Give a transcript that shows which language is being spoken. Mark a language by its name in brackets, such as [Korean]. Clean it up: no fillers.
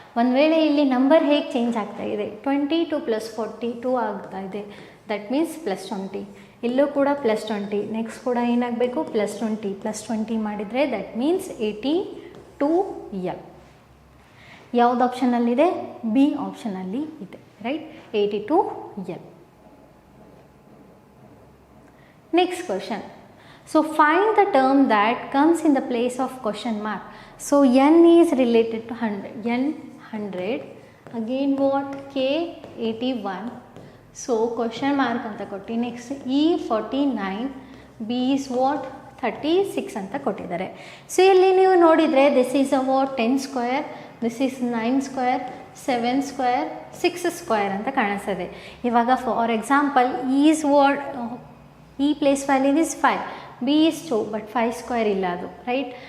[Kannada] ಒಂದು ವೇಳೆ ಇಲ್ಲಿ ನಂಬರ್ ಹೇಗೆ ಚೇಂಜ್ ಆಗ್ತಾ ಇದೆ, 22 + 42 ಆಗ್ತಾ ಇದೆ, ದಟ್ ಮೀನ್ಸ್ +20. ಇಲ್ಲೂ ಕೂಡ +20, ನೆಕ್ಸ್ಟ್ ಕೂಡ ಏನಾಗಬೇಕು, +20 +20 ಮಾಡಿದರೆ ದಟ್ ಮೀನ್ಸ್ 82 ಎಲ್. ಯಾವ್ದು ಆಪ್ಷನಲ್ಲಿದೆ, ಬಿ ಆಪ್ಷನಲ್ಲಿ ಇದೆ, right. 82 L. [English] Next question, so find the term that comes in the place of question mark. So n is related to 100, n 100, again what, k 81. So question mark [Kannada] anta kotti. [English] Next e 49, b is what, 36 [Kannada] ಅಂತ ಕೊಟ್ಟಿದ್ದಾರೆ. So ಇಲ್ಲಿ ನೀವು ನೋಡಿದರೆ this is a what, 10 square, this is 9 square, 7 square, 6 square ಅಂತ ಕಾಣಿಸ್ತದೆ. ಇವಾಗ for example is what, ಈ place value is 5, B is 2, but 5 square ಇಲ್ಲ ಅದು, ರೈಟ್.